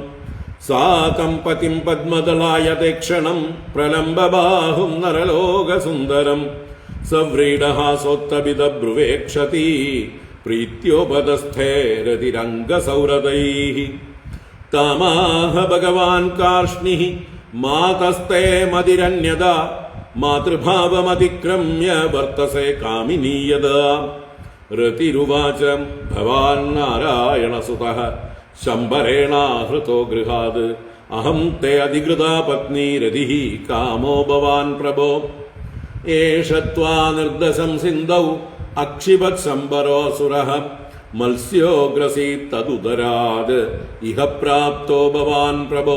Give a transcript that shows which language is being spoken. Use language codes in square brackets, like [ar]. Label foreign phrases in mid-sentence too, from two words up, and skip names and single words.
[sa] सा तं पतिं पद्मदलायते क्षणं प्रलम्बबाहुं नरलोकसुन्दरं सव्रीडहासोत्तपितब्रुवेक्षति प्रीत्योपदस्थैरतिरङ्गसौरदैः. तामाह भगवान् कार्ष्णिः मातस्ते मदिरन्यदा മാതൃഭാവമതിക്രമ്യ വർത്തസേ കാമിനീ യദാ. രതിരുവാച ഭവാൻ നാരായണസുതഃ ശംബരേണാഹൃതോ ഗൃഹാത് അഹം തേ അധികൃതാ പത്നി രതിഃ കാമോ ഭവാൻ പ്രഭോ. ഏഷ ത്വാ നിർദ്ദശം സിന്ധൗ അക്ഷിപത് ശംബരോസുരഃ മത്സ്യോഗ്രസീത് തദുദരാത് ഇഹ പ്രാപ്തോ ഭവാൻ പ്രഭോ.